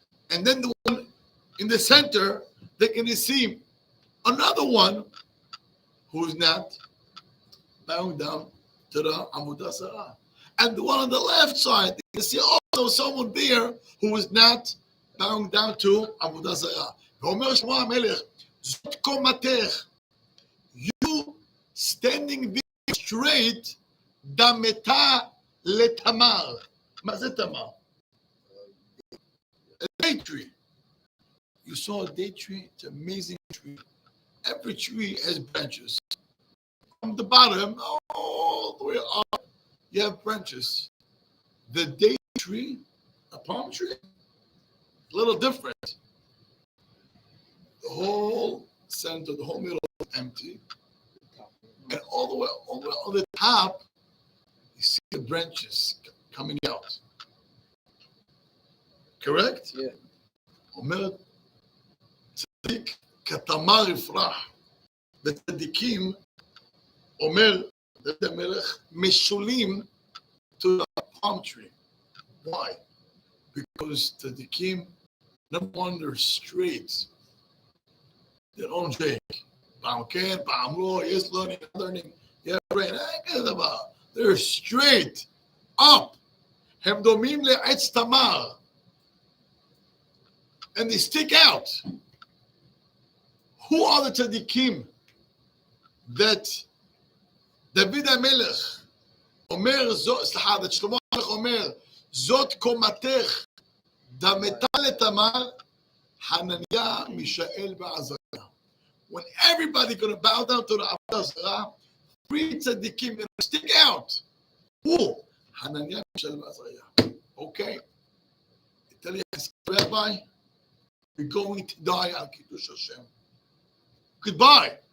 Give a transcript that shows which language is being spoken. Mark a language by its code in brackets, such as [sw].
[en] And then the one in the center, they're going to see another one who's not bowing down to the Avodah Zarah. And the one on the left side, they can see also someone there who is not bowing down to Avodah Zarah. [he] ואומר שלמה המלך, זאת קומתך, [en] you standing there straight, [he] דמתה לתמר. מה זה תמר? [en] A date tree. You saw a date tree? It's an amazing tree. Every tree has branches. From the bottom, all the way up, you have branches. The date tree, a palm tree, a little different. The whole center, the whole middle is empty. And all the way on the top, you see the branches coming out. Correct? Yeah. [he] אומרת צדיק כתמר יפרח. וצדיקים, אומר דוד המלך, משולים [en] to the palm tree. Why? Because tzadikim, number one, they're straight. They don't shake. [he] פעם כן, פעם לא, יש [en] learning, yeah, right. They're straight up. [he] הם דומים לעץ תמר. [en] And they stick out. Who are the tzadikim that [he] דוד המלך אומר, סליחה, שלמה המלך אומר, זאת קומתך, דמתה לתמר, חנניה, מישאל ועזריה. [en] When everybody going to bow down to the Avodah Zarah, 3 tzaddikim going to stick out. Who? Hananiah, Mishael, and Okay. I tell you, Rabbi, you're going to die on Kiddush Hashem. Goodbye.